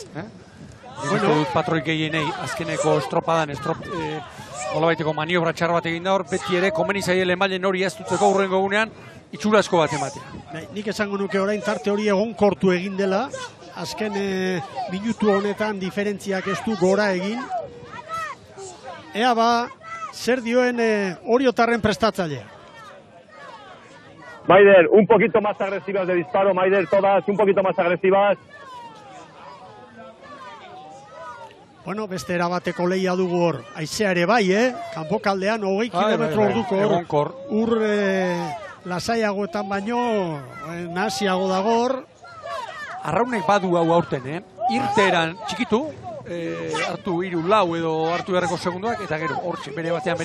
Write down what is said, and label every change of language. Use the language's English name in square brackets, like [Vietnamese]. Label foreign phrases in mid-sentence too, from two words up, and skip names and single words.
[Basque] Bueno, dut patroi gehienei azkeneko estropadan, nolabaiteko maniobra txar bat egin da hor, beti ere komeni zaiele mailen hori ez dutzeko urrengo gunean itxurazko bat ematea. Nik esango nuke orain tarte hori egonkortu egin dela, azken minutu honetan diferentziak ez du gora egin. Ea ba, zer dioen Oriotarren prestatzailea. [Spanish] Maider, un poquito más agresivas de disparo, Maider, todas un poquito más agresivas. [Basque] Bueno, beste erabateko lehia dugu hor. Aizea ere bai, kanpokaldean 20 kilometro orduko hor. Ur lasaiagoetan baino, nahasiago dago hor. Arraunek badu hau aurten, irteran txikitu, hartu 3-4 edo hartu beharreko segunduak, eta gero, hortxe, bere batean.